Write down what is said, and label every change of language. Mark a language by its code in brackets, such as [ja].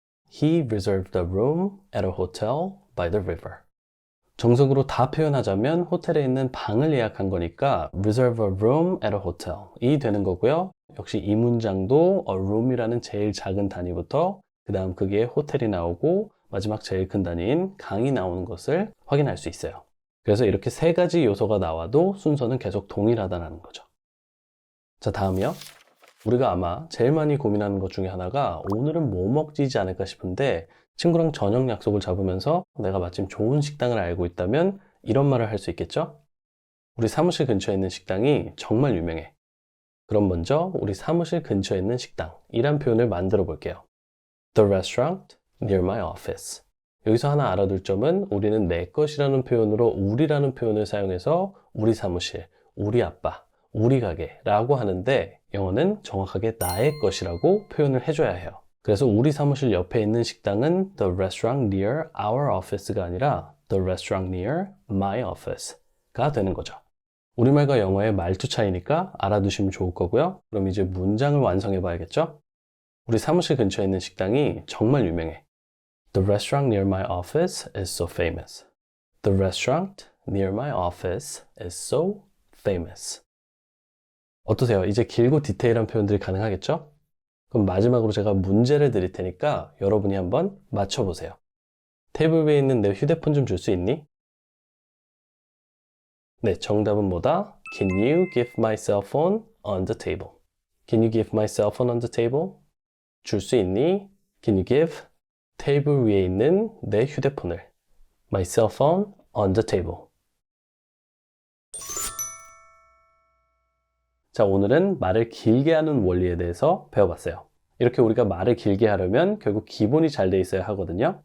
[en] He reserved a room at a hotel by the river. [ko] 정석으로 다 표현하자면 호텔에 있는 방을 예약한 거니까 [en] reserve a room at a hotel [ko] 이 되는 거고요. 역시 이 문장도 a room이라는 제일 작은 단위부터 그 다음 크기의 호텔이 나오고 마지막 제일 큰 단위인 강이 나오는 것을 확인할 수 있어요. 그래서 이렇게 세 가지 요소가 나와도 순서는 계속 동일하다는 거죠. 자, 다음이요. 우리가 아마 제일 많이 고민하는 것 중에 하나가 오늘은 뭐 먹지지 않을까 싶은데 친구랑 저녁 약속을 잡으면서 내가 마침 좋은 식당을 알고 있다면 이런 말을 할 수 있겠죠? 우리 사무실 근처에 있는 식당이 정말 유명해. 그럼 먼저 우리 사무실 근처에 있는 식당이란 표현을 만들어 볼게요. [en] The restaurant near my office. [ko] 여기서 하나 알아둘 점은 우리는 내 것이라는 표현으로 우리라는 표현을 사용해서 우리 사무실, 우리 아빠, 우리 가게라고 하는데 영어는 정확하게 나의 것이라고 표현을 해줘야 해요. 그래서 우리 사무실 옆에 있는 식당은 [en] the restaurant near our office [ko] 가 아니라 [en] the restaurant near my office [ko] 가 되는 거죠. 우리말과 영어의 말투 차이니까 알아두시면 좋을 거고요. 그럼 이제 문장을 완성해 봐야겠죠? 우리 사무실 근처에 있는 식당이 정말 유명해. [en] The restaurant near my office is so famous. The restaurant near my office is so famous. [ko] 어떠세요? 이제 길고 디테일한 표현들이 가능하겠죠? 그럼 마지막으로 제가 문제를 드릴 테니까 여러분이 한번 맞춰보세요. 테이블 위에 있는 내 휴대폰 좀 줄 수 있니? [en] 네, [ko] 정답은 뭐다? [en] Can you give my cell phone on the table? Can you give my cell phone on the table? [ko] 줄 수 있니? [en] Can you give? [ko] 테이블 위에 있는 내 휴대폰을. [en] My cell phone on the table. [ko] 자, 오늘은 말을 길게 하는 원리에 대해서 배워봤어요. 이렇게 우리가 말을 길게 하려면 결국 기본이 잘 돼 있어야 하거든요.